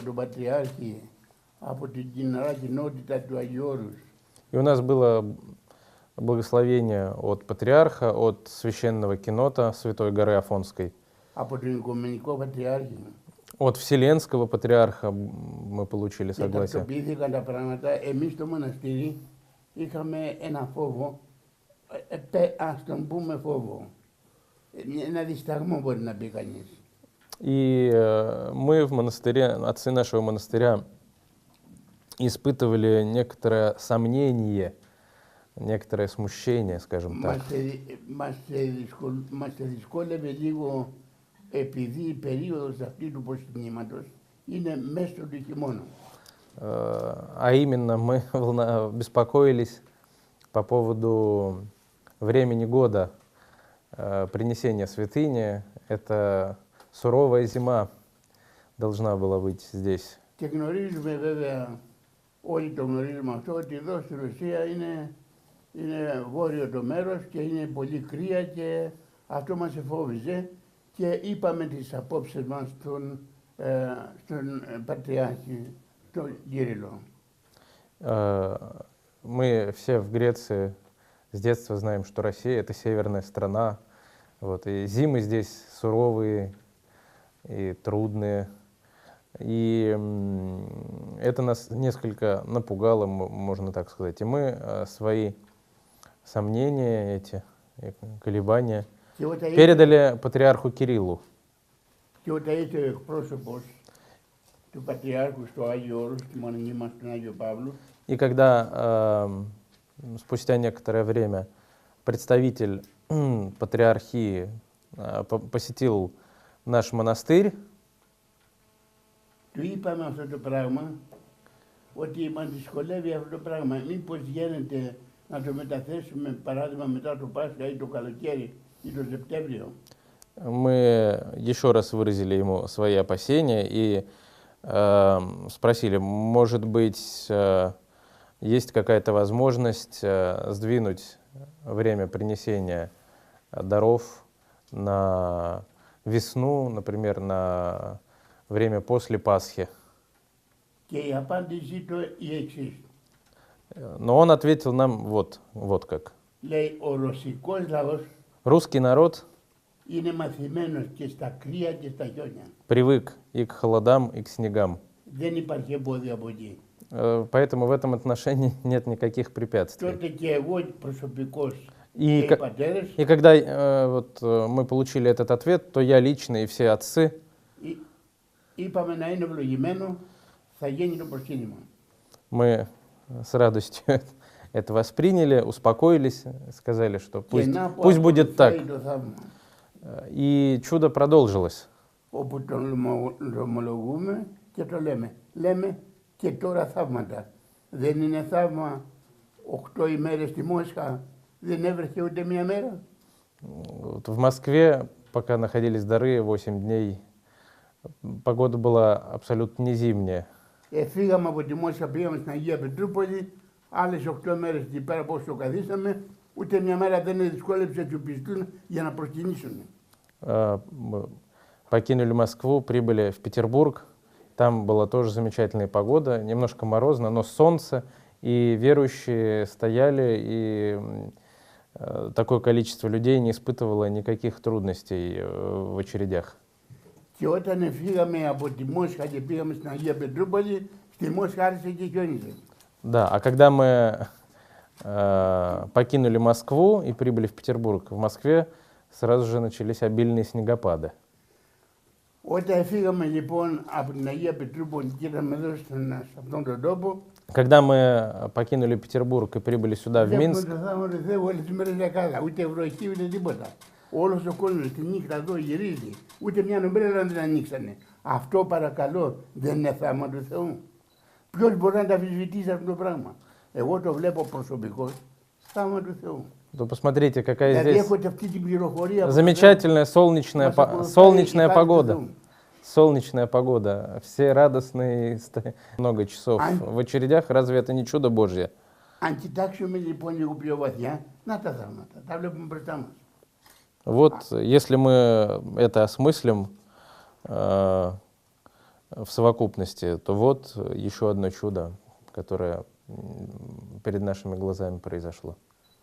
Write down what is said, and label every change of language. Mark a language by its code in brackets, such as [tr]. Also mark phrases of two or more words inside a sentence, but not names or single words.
[ru] у нас было благословение от патриарха, от священного кенота Святой горы Афонской, [el] από τον Οικουμενικό Πατριάρχη. [ru] от Вселенского патриарха мы получили [el] Και [ru] согласие. [el] τακτοποιήθηκαν τα πράγματα. Εμείς στο μοναστήρι είχαμε ένα φόβο, ας τον πούμε φόβο, ένα δισταγμό μπορεί να πει κανείς. [ru] И мы в монастыре, отцы нашего монастыря, испытывали некоторое сомнение, некоторое смущение, скажем так. [el] Μας δυσκόλευε λίγο επειδή η περίοδος αυτή του προσκυνήματος είναι μέσα του χειμώνα. [ru] А именно мы беспокоились по поводу времени года принесения святыни. Это суровая зима должна была быть здесь. [el] Και γνωρίζουμε βέβαια, όλοι το γνωρίζουμε αυτό, ότι εδώ στη Ρωσία είναι βόρειο το μέρος και είναι πολύ κρύα και αυτό μας εφόβιζε και είπαμε τις απόψεις μας στον Πατριάρχη, τον Κύριλλο. [ru] Мы все в Греции с детства знаем, что Россия — это северная страна. Вот, и зимы здесь суровые и трудные. И это нас несколько напугало, можно так сказать. И мы свои сомнения, эти колебания передали патриарху Кириллу. [el] Και όταν ήρθε ο εκπρόσωπος του Πατριάρχου στο Άγιο Όρος, στη μονή μας στον Άγιο Παύλο, [ru] И когда спустя некоторое время представитель патриархии посетил наш монастырь, [el] του είπαμε αυτό το πράγμα, ότι μας δυσκολεύει αυτό το πράγμα. Μήπως γίνεται να το μεταθέσουμε, παράδειγμα, μετά το Πάσχα ή το καλοκαίρι ή το Σεπτέμβριο. [ru] мы еще раз выразили ему свои опасения и спросили, может быть, есть какая-то возможность сдвинуть время принесения даров на весну, например, на время после Пасхи. [el] Και η απάντησή του η εξής. [ru] Но он ответил нам вот как. [el] Λέει, ο ρωσικός λαός [ru] Русский народ [el] είναι μαθημένος και στα κρύα και στα χιόνια. [ru] привык и к холодам, и к снегам. [el] Δεν υπάρχει εμπόδιο από εκεί. [ru] Поэтому в этом отношении нет никаких препятствий. [el] Τότε και εγώ προσωπικώς [ru] И, [el] και οι πατέρες [ru] и когда мы получили этот ответ, то я лично и все отцы [el] είπαμε να είναι ευλογημένο, θα γίνει το προσκύνημα. [ru] мы с радостью это восприняли, успокоились, сказали, что пусть будет так. [el] Το θαύμα. [ru] И чудо продолжилось. [el] Όπου τον ομολογούμε και το λέμε. Λέμε και τώρα θαύματα. Δεν είναι θαύμα 8 ημέρες στη Μόσχα, δεν έβρεχε ούτε μία μέρα. [ru] Вот в Москве, пока находились дары, 8 дней, погода была абсолютно не зимняя. [el] Φύγαμε από τη Μόσχα, πήγαμε στην Αγία Πετρούπολη, άλλες 8 μέρες εκεί πέρα πώς το καθίσαμε, ούτε μια μέρα δεν δυσκόλεψε τους πιστούς για να προσκυνήσουν. [ru] Мы покинули Москву, прибыли в Петербург. Там была тоже замечательная погода, немножко морозно, но солнце, и верующие стояли, и такое количество людей не испытывало никаких трудностей в очередях. [el] Και όταν φύγαμε από τη Μόσχα και πήγαμε στην Αγία Πετρούπολη, στη Μόσχα άρχισε και χιόνιζε. [ru] Да, а когда мы покинули Москву и прибыли в Петербург, в Москве сразу же начались обильные снегопады. [el] Όταν φύγαμε λοιπόν από την Αγία Πετρούπολη και ήρθαμε εδώ σε αυτόν τον τόπο, [ru] Когда мы покинули Петербург и прибыли сюда, в [el] βλέπουμε [ru] Минск, [el] το θαύμα του Θεού όλες τις μέρες δεκάδα, ούτε βροχή ούτε τίποτα. Όλος ο κόσμος τη νύχτα εδώ γυρίζει, ούτε μια ομπρέλα δεν ανοίξανε. Αυτό παρακαλώ δεν είναι θαύμα του Θεού. Ποιος μπορεί να τα αμφισβητήσει αυτό το πράγμα. Εγώ το βλέπω προσωπικώς, θαύμα του Θεού. [ru] то посмотрите, какая [el] Δηλαδή [ru] здесь [el] έχω αυτή την πληροφορία. [ru] замечательная солнечная, [el] Μας ακολουθάει [ru] солнечная [el] η χάρη του [ru] погода. [el] Θεού. [ru] Солнечная погода. Все радостные, много часов в очередях. Разве это не чудо Божье? [el] Αν κοιτάξουμε λοιπόν λίγο πιο βαθιά, να τα θαύματα, τα βλέπουμε μπροστά μας. [ru] Вот, если мы это осмыслим в совокупности, то вот еще одно чудо, которое перед нашими глазами произошло.